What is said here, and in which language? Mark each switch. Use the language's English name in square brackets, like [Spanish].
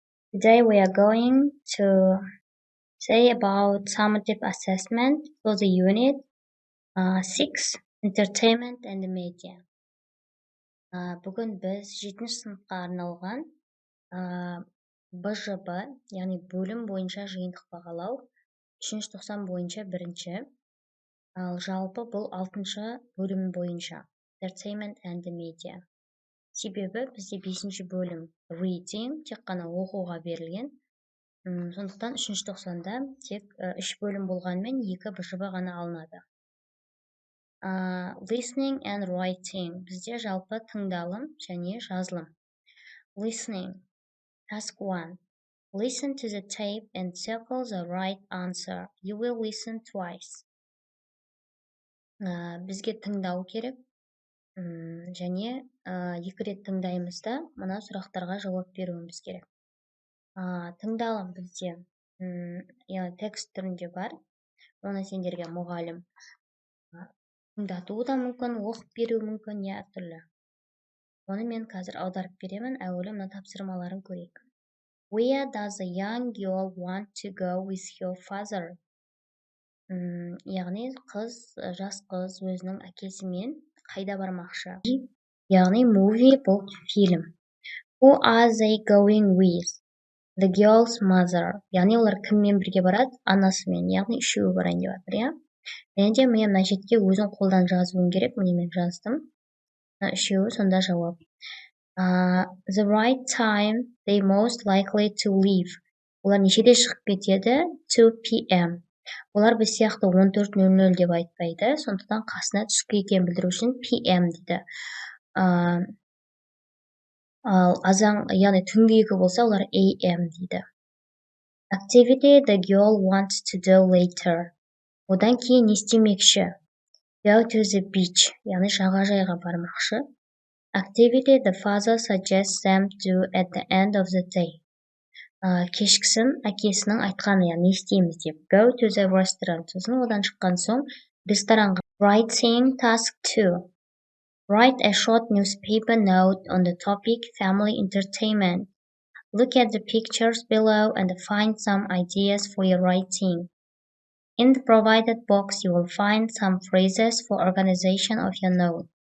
[English] Today we are going to say about summative assessment for the unit 6, Entertainment and Media. [Kazakh] Бүгін біз 7-ші сыныпқа арналған БЖБ, яғни бөлім бойынша жиынтық бағалау, 3-ші тоқсан бойынша 1-ші, ал жалпы бұл 6-шы бөлім бойынша [English] Entertainment and Media. [Kazakh] Себебі бізде 5-ші бөлім reading тек қана оқуға берілген. Сондықтан 3-ші тоқсанда тек 3 бөлім болғанмен 2 БЖБ ғана алынады. [English] Listening and writing [Kazakh] бізде жалпы тыңдалым және жазылым. [English] Listening. Task 1. Listen to the tape and circle the right answer. You will listen twice. [Kazakh] Бізге тыңдау керек. Және 2 рет тыңдаймыз да, мына сұрақтарға жауап беруіміз керек. Тыңдалым бізде текст түрінде бар. Оны сендерге мұғалім тыңдатуы да мүмкін, оқып беруі мүмкін, әртүрлі. Оны мен қазір аударып беремін, әуелі мына тапсырмаларын көрейік. [English] Where does a young girl want to go with her father? [Kazakh] Яғни жас қыз өзінің әкесімен қайда бармақшы? Яғни movie бұл фильм. [English] Who are they going with? The girl's mother. [Kazakh] Яғни олар кіммен бірге барады? Анасымен. Яғни үшеуі барайын деп жатыр, иә? Және де мен мына жерге өзің қолдан жазуым керек. Міне мен жаздым. Үшеуі сонда жауап. [English] The right time they most likely to leave. [Kazakh] Олар нешеде шығып кетеді? [English] 2 p.m. [Kazakh] Олар біз сияқты 14:00 деп айтпайды. Сондықтан қасына түскі екенін білдіру үшін p.m. дейді. Ал яғни түнгі 2 болса, олар a.m. дейді. [English] Activity the girl wants to do later. [Kazakh] Одан кейін не істемекші? [English] Go to the beach. [Kazakh] Яғни жағажайға бармақшы. [English] Activity the father suggests them to at the end of the day. [Kazakh] Кешкісін әкесінің айтқаны, яғни не істейміз деп. [English] Go to the restaurant. [Kazakh] Сосын одан шыққан соң ресторанға. [English] Writing task 2. Write a short newspaper note on the topic family entertainment. Look at the pictures below and find some ideas for your writing. In the provided box, you will find some phrases for organization of your note.